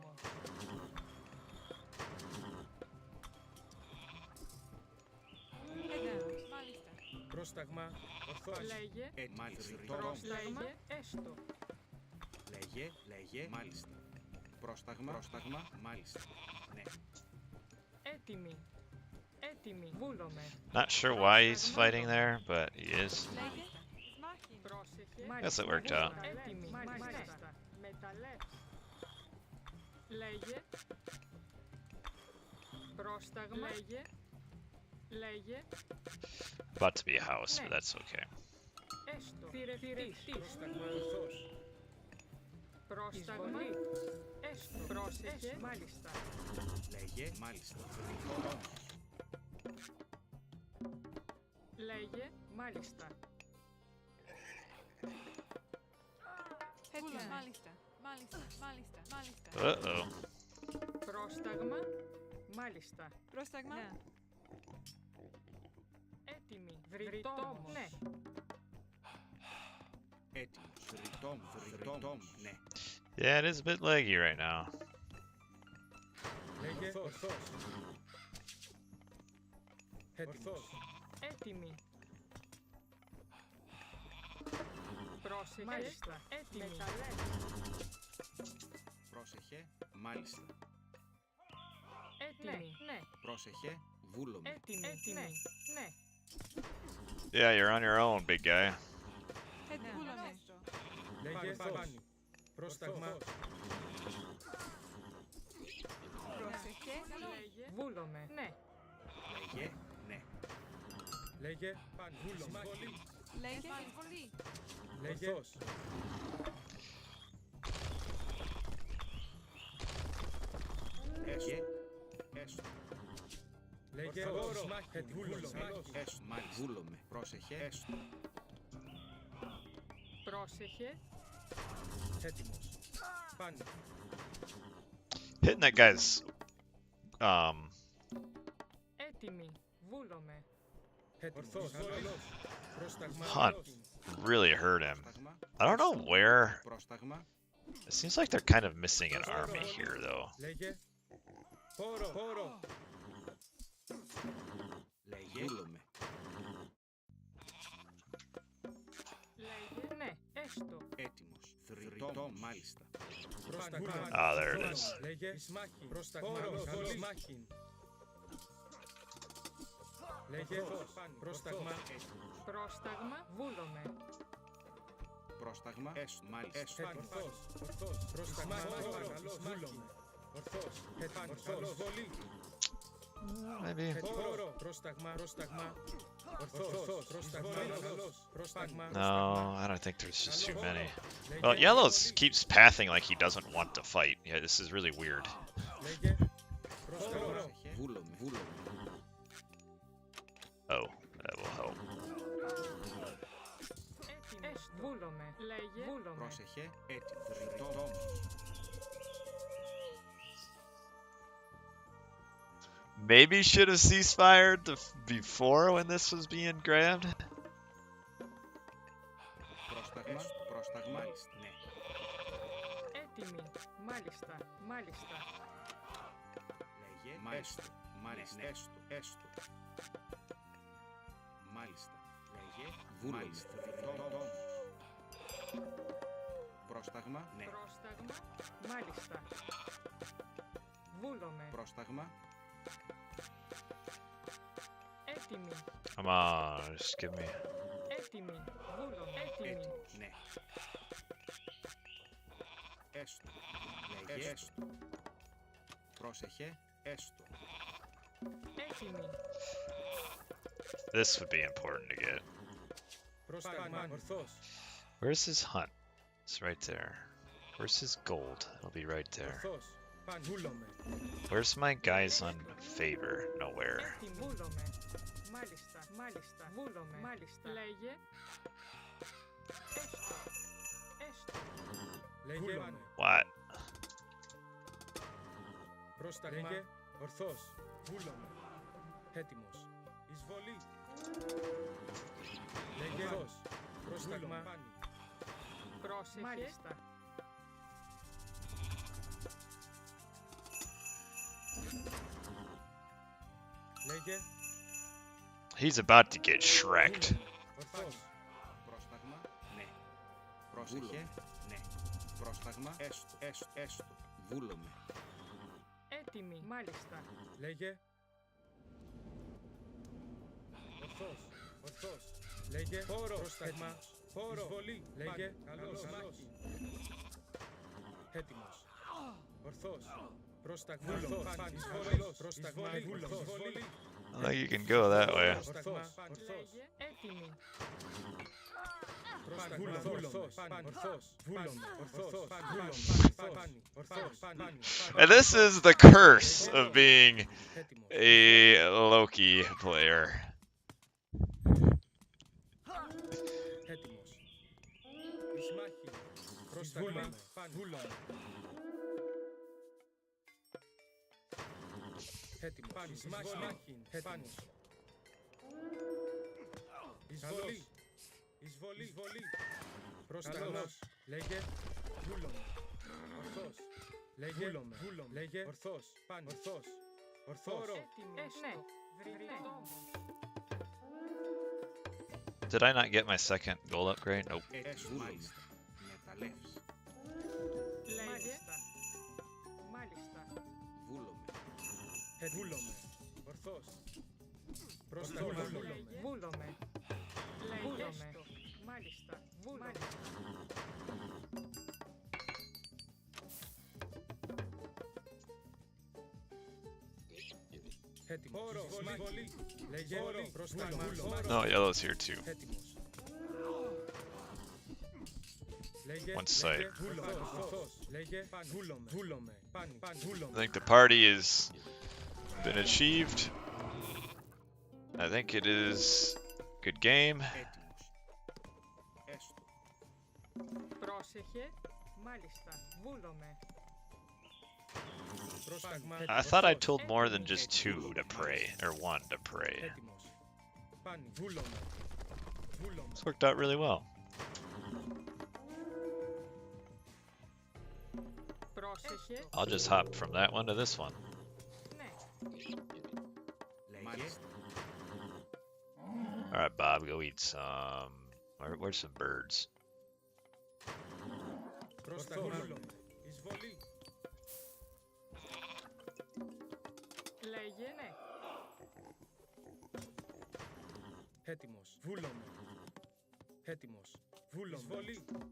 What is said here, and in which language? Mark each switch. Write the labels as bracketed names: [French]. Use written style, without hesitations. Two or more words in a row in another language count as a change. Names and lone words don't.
[Greek] Έτοιμος. Μάλιστα. Πρόσταγμα. Ορθός. Λέγε. Μάλιστα. Πρόσταγμα. Έστω. Λέγε. Λέγε. Μάλιστα. Πρόσταγμα. Πρόσταγμα. Μάλιστα. Ναι. Έτοιμη. Έτοιμη. Βούλομαι. [English] Not sure why he's fighting there, but he is. [Greek] Λέγε. Ισμάχιν. Πρόσεχε. [English] Guess it worked out. [Greek] Έτοιμη. Μάλιστα. Μεταλλεύς. Λέγε. Πρόσταγμα. Λέγε. Λέγε. [English] About to be a house, but that's okay. [Greek] Έστω. Θηρευτής. Πρόσταγμα. Ορθός. Πρόσταγμα. Έστω. Πρόσεχε. Μάλιστα. Λέγε. Μάλιστα. Λέγε. Μάλιστα. Έτοιμος. Μάλιστα. Μάλιστα. Μάλιστα. Μάλιστα. [English] Uh-oh. [Greek] Πρόσταγμα. Μάλιστα. Πρόσταγμα. Έτοιμη. Βρυτόμος. Ναι. Έτοιμος. Θρητόμ. Θρητόμ. Ναι. [English] Yeah, it is a bit laggy right now. [Greek] Λέγε. Ορθός. Έτοιμος. Έτοιμη. Πρόσεχε. Μάλιστα. Έτοιμη. Πρόσεχε. Μάλιστα. Έτοιμη. Ναι. Πρόσεχε, βούλομαι. Έτοιμη. Ναι. Ναι. [English] Yeah, you're on your own, big guy. [Greek] Βούλομαι. Λέγε φάνη. Πρόσταγμα. Πρόσεχε. Λέγε. Βούλομαι. Ναι. Λέγε, ναι. Λέγε φάνη. Βούλομαι. Λέγε εισβολή. Λέγε ορθός. Έσω, έσω, Λέγε όρος. Βούλομαι. έσω, μάλιστα. Βούλομαι. Πρόσεχε, έσω. Πρόσεχε. Έτοιμος. Φάνη. [English] Hitting that guy's [Greek] Έτοιμη. Βούλομαι. Ορθός. Πρόσταγμα. [English] hunt really hurt him. [Greek] Πρόσταγμα, [English] I don't know where. [Greek] πρόσταγμα, [English] It seems like they're kind of missing an army here, though. [Greek] Λέγε. Πόρο. Πόρο. λέγε, βούλομαι. Λέγε. Ναι. Έστω. Έτοιμος. Θρητό, μάλιστα. Πρόσταγμα. [English] Ah, there it is. [Greek] Λέγε εισμάχη. Πρόσταγμα. Εισμάχη. Λέγε πρόσταγμα. Πρόσταγμα. Βούλομαι. Πρόσταγμα, έσω, μάλιστα. Ορθός. Πρόσταγμα. Βούλομαι. Ορθός. Ορθός. Βολή. [English] Maybe. [Greek] Πόρο. Πρόσταγμα. Πρόσταγμα. Ορθός. Πρόσταγμα. Πρόσταγμα. [English] No, I don't think there's just too many. Well, Yellow's keeps pathing like he doesn't want to fight. Yeah, this is really weird. [Greek] Λέγε. Πρόσταγμα. Πρόσεχε, βούλομαι, βούλομαι. [English] Oh, that will help. [Greek] Έτοιμη. Βούλομαι. Λέγε. Βούλομαι. Πρόσεχε, έτοιμο. Θρητό, [English] Maybe should have ceasefired before when this was being grabbed. [Greek] πρόσταγμα, πρόσταγμα, μάλιστα. Ναι. Έτοιμη. Μάλιστα. Μάλιστα. Λέγε, μάλιστα. Μάλιστα, έστω, έστω. Μάλιστα. Λέγε, βούλομαι. Θρητό, πρόσταγμα, ναι. Πρόσταγμα. Μάλιστα. Βούλομαι. Πρόσταγμα, Έτοιμη. [English] Come on, just give me. [Greek] Έτοιμη. Βούλομαι. Έτοιμη. έτοιμος, ναι. Έστω. Λέγε, έστω. Πρόσεχε, έστω. Έτοιμη. [English] This would be important to get. [Greek] Πρόσταγμα. Ορθός. [English] Where's his hunt? It's right there. Where's his gold? It'll be right there. [Greek] Ορθός. Φάνη. Βούλομαι. [English] Where's my guys on favor? Nowhere. [Greek] Έτοιμη. Βούλομαι. Μάλιστα. Μάλιστα. Βούλομαι. Μάλιστα. Λέγε. Έστω. Έστω. Λέγε. [English] What? [Greek] Πρόσταγμα. Λέγε. Ορθός. Βούλομαι. Έτοιμος. Εισβολή. Λέγε. Ορθός. Πρόσταγμα. Πρόσεχε. Μάλιστα. Λέγε. [English] He's about to get shreked. [Greek] Ορθός. Πρόσταγμα, ναι. Πρόσεχε, ναι. Πρόσταγμα, έστω, έστω, έστω. Βούλομαι. Έτοιμη. Μάλιστα. Λέγε. Ορθός. Ορθός. Λέγε. Πόρο. Πρόσταγμα. Πόρο. Εισβολή. Λέγε. Καλός. Μάχη. Έτοιμος. Ορθός. Πρόσταγμα. Φάνη. Εισβολή. Πρόσταγμα. Εισβολή. [English] I think you can go that way. [Greek] Ορθός. Λέγε. Έτοιμη. Πρόσταγμα. Ορθός. Ορθός. Βούλομαι. Ορθός. Φάνη. Ορθός. [English] And this is the curse of being [Greek] Έτοιμος. [English] a Loki player. [Greek] Έτοιμος. Εισμάχη. Πρόσταγμα. Βούλομαι. Έτοιμος. Εισμάχη. Έτοιμος. Εισβολή. Εισβολή. Εισβολή. Πρόσταγμα. Λέγε. Βούλομαι. Ορθός. Λέγε. Βούλομαι. Λέγε. Ορθός. Πάνω. Ορθός. Ορθός. Έτοιμη. Ναι. Βρυτόμο. [English] Did I not get my second gold upgrade? Nope. [Greek] Έστω, μάλιστα. Μεταλλεύς. Λέγε. Μάλιστα. Βούλομαι. Βούλομαι. Ορθώς. Πρόσταγμα. Βούλομαι. Λέγε. Μάλιστα. Βούλομαι. Έτοιμος. Εισβολή. Λέγε. Πρόσταγμα. [English] No, yellow's here too. [Greek] Έτοιμος. Λέγε. [English] One side. [Greek] Βούλομαι. Ορθώς. Λέγε. Βούλομαι. Βούλομαι. Πάνι. Βούλομαι. [English] I think the party has been achieved. I think it is good game. [Greek] Πρόσεχε. Μάλιστα. Βούλομαι. Πρόσταγμα. [English] I thought I told more than just 2 to pray, or 1 to pray. [Greek] Έτοιμος. Πάνι. Βούλομαι. Βούλομαι. [English] This worked out really well. [Greek] Πρόσεχε. [English] I'll just hop from that one to this one. [Greek] Ναι. [English] Alright, Bob, go eat some. Where's some birds? [Greek] Πρόσταγμα. Βούλομαι. Εισβολή. Λέγε ναι. Έτοιμος. Βούλομαι. Έτοιμος. Βούλομαι. Εισβολή.